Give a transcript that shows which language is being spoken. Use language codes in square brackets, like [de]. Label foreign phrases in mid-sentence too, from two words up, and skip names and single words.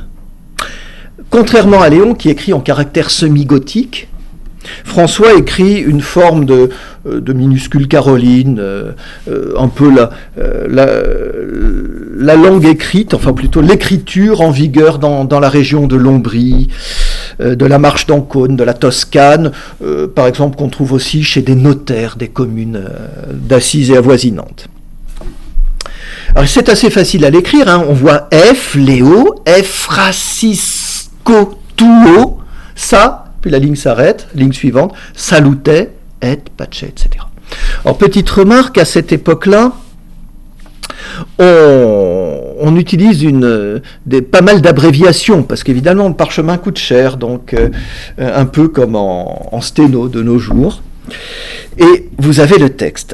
[fr] Contrairement à Léon qui écrit en caractère semi-gothique, François écrit une forme de minuscule caroline, un peu la langue écrite, enfin plutôt l'écriture en vigueur dans la région de l'Ombrie, de la Marche d'Ancône, de la Toscane, par exemple qu'on trouve aussi chez des notaires des communes d'Assise et avoisinantes. Alors c'est assez facile à l'écrire, hein. On voit [la] F, Léo, Francisco, Tuo, [fr] ça, puis la ligne s'arrête, ligne suivante, [la] salute, et, pace, [fr] etc. Alors petite remarque, à cette époque-là, on utilise pas mal d'abréviations, parce qu'évidemment le parchemin coûte cher, donc un peu comme en sténo de nos jours. Et vous avez le texte.